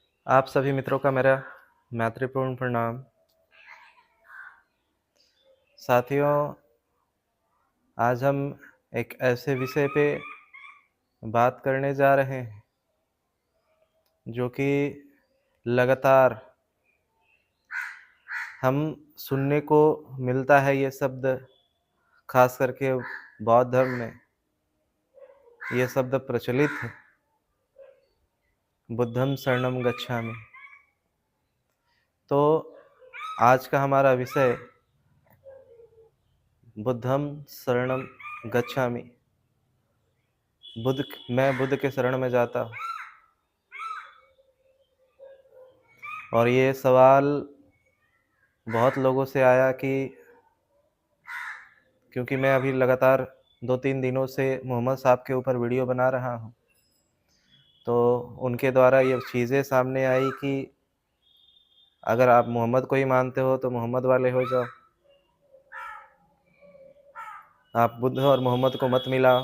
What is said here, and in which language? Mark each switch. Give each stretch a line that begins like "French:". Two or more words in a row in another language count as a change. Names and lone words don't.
Hindi: आप सभी मित्रों का मेरा मैत्रीपूर्ण प्रणाम। साथियों, आज हम एक ऐसे विषय पे बात करने जा रहे हैं जो कि लगातार हम सुनने को मिलता है। ये शब्द खास करके बौद्ध धर्म में ये शब्द प्रचलित है,
Pali: बुद्धं शरणं गच्छामि।
Hindi: तो आज का हमारा विषय
Pali: बुद्धं शरणं गच्छामि।
Hindi: मैं बुद्ध के शरण में जाता हूँ। और ये सवाल बहुत लोगों से आया कि क्योंकि मैं अभी लगातार 2-3 दिनों से मोहम्मद साहब के ऊपर वीडियो बना रहा हूँ, तो उनके द्वारा ये चीज़ें सामने आई कि अगर आप मोहम्मद को ही मानते हो तो मोहम्मद वाले हो जाओ, आप बुद्ध और मोहम्मद को मत मिलाओ।